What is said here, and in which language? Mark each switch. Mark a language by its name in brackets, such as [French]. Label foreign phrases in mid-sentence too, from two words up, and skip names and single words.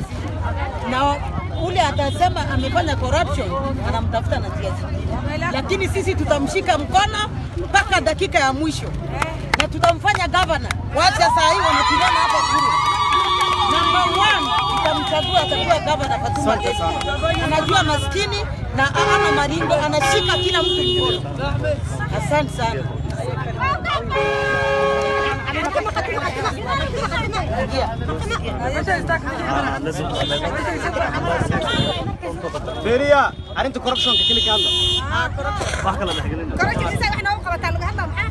[Swahili] Na ule atasema amefanya corruption, anamtafuta na njia zingine, lakini sisi tutamshika mkono mpaka dakika ya mwisho na tutamfanya governor. Wacha saa hii wanapigana hapa kule. Number 1 tutamchagua atakuwa governor Fatuma Gedi. Anajua maskini na ana maringo, anashika kila mtu mkono. Asante sana. [Somali] Feria, arinta corruption ka kili ka hadla. Corruption. Wax kala dhaxgalina. Corruption isa wax noo qabataa laga hadlaa maxaa?